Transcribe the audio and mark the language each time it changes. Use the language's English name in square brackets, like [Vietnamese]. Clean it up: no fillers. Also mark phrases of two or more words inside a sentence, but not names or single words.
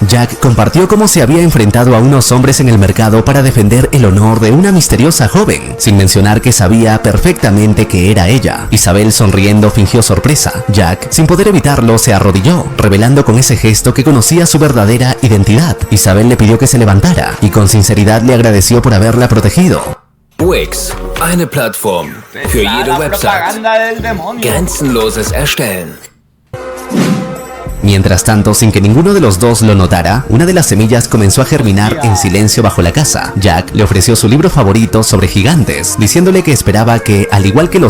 [Spanish] Jack compartió cómo se había enfrentado a unos hombres en el mercado para defender el honor de una misteriosa joven, sin mencionar que sabía perfectamente que era ella. Isabel, sonriendo, fingió sorpresa. Jack, sin poder evitarlo, se arrodilló, revelando con ese gesto que conocía su verdadera identidad. Isabel le pidió que se levantara y con sinceridad le agradeció por haberla protegido. [German] Wix, eine Plattform für jede [Spanish] La [German] Website. [Spanish] propaganda del demonio. [German] Grenzenloses Erstellen. [Spanish] Mientras tanto, sin que ninguno de los dos lo notara, una de las semillas comenzó a germinar en silencio bajo la casa. Jack le ofreció su libro favorito sobre gigantes, diciéndole que esperaba que, al igual que los